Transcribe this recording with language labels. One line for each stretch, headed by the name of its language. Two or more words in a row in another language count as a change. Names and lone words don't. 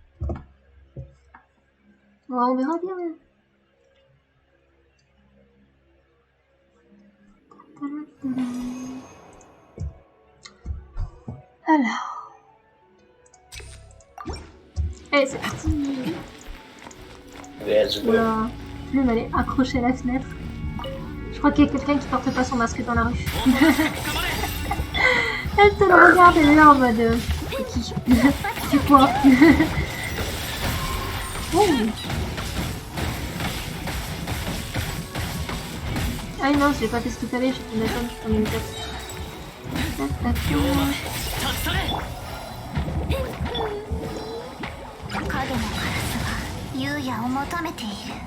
French: Ouais, on verra bien. Alors. Allez, c'est parti.
English: Let's go.
French: Oula, Plume, elle est accrochée à la fenêtre. Je crois qu'il y a quelqu'un qui porte pas son masque dans la rue. Elle te le regarde, elle est là en mode... c'est qui? C'est quoi? Oh. Ah non, j'ai pas fait ce qu'il fallait, j'ai pu m'attendre, je prenais une tête. Tac, tac, 龍馬 tac.
Japanese: 立ち去れ影のカラスは優也を求めている。